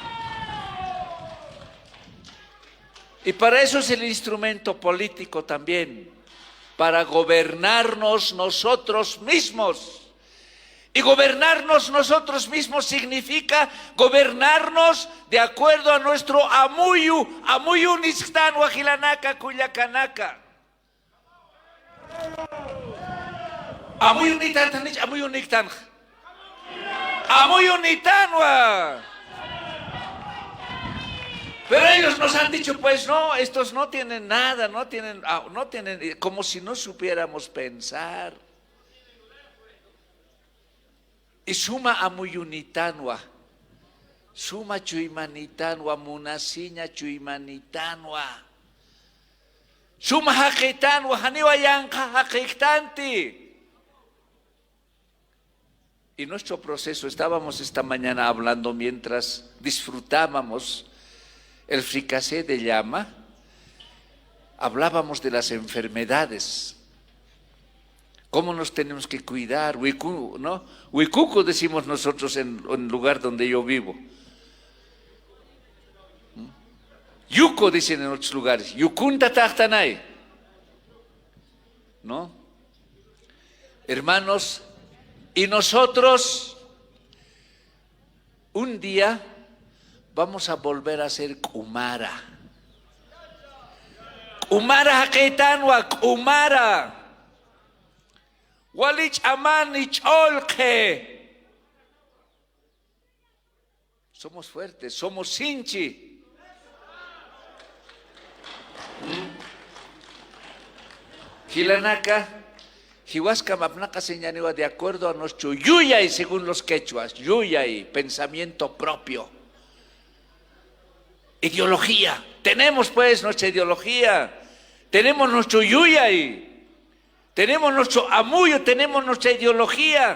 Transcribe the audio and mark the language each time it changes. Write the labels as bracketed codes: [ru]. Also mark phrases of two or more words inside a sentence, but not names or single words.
[es] Y para eso es el instrumento político también, para gobernarnos nosotros mismos. Y gobernarnos nosotros mismos significa gobernarnos de acuerdo a nuestro [ay] amuyu nistan wajilanaka kuyakanaka. Amuyu nitan. Amuyu nitanwa. [es] Pero ellos nos han dicho, pues no, estos no tienen nada, no tienen, como si no supiéramos pensar. [ay] Y suma amuyunitanwa, suma chuimanitanwa, munasiña chuimanitanwa, suma hakitanwa, haniwa yanka hakiktanti. [es] Y nuestro proceso, estábamos esta mañana hablando mientras disfrutábamos el fricasé de llama, hablábamos de las enfermedades. ¿Cómo nos tenemos que cuidar? ¿No? Huicuco decimos nosotros en el lugar donde yo vivo. Yuco dicen en otros lugares. [ay] Yucunta tachtanay. ¿No? [es] Hermanos, y nosotros un día vamos a volver a ser Kumara. [ay] Kumara haketanwa, Kumara. Walich aman icholke. [es] Somos fuertes, somos sinchi. [ay] Hilanaka, Hiwaska mapnaka señaniwa [es] de acuerdo a nuestro yuyay según los quechuas, yuyay, pensamiento propio. Ideología. Tenemos pues nuestra ideología. Tenemos nuestro yuyay. Tenemos nuestro amuyo, tenemos nuestra ideología.